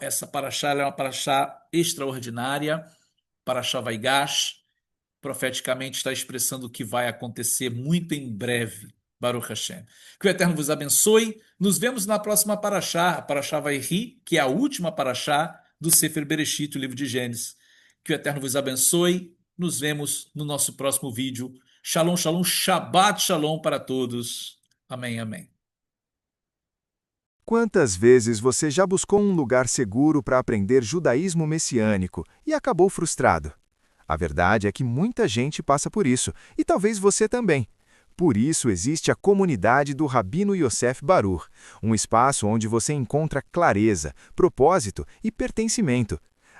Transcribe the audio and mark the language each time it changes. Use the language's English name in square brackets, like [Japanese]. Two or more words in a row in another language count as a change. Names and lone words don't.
[Portuguese] Essa paraxá é uma paraxá extraordinária, paraxá Vaigash, profeticamente está expressando o que vai acontecer muito em breve. [Hebrew] ברוך השם. [Portuguese] Que o Eterno vos abençoe. Nos vemos na próxima paraxá, a paraxá Vairi, que é a última paraxá do Sefer Bereshit, o livro de Gênesis. Que o Eterno vos abençoe. Nos vemos no nosso próximo vídeo. [Hebrew] שלום, שלום, שבת שלום [Portuguese] para todos. Amém, amém. Quantas vezes você já buscou um lugar seguro para aprender judaísmo messiânico e acabou frustrado? A verdade é que muita gente passa por isso, e talvez você também. Por isso existe a comunidade do Rabino Yosef Baruch, um espaço onde você encontra clareza, propósito e pertencimento.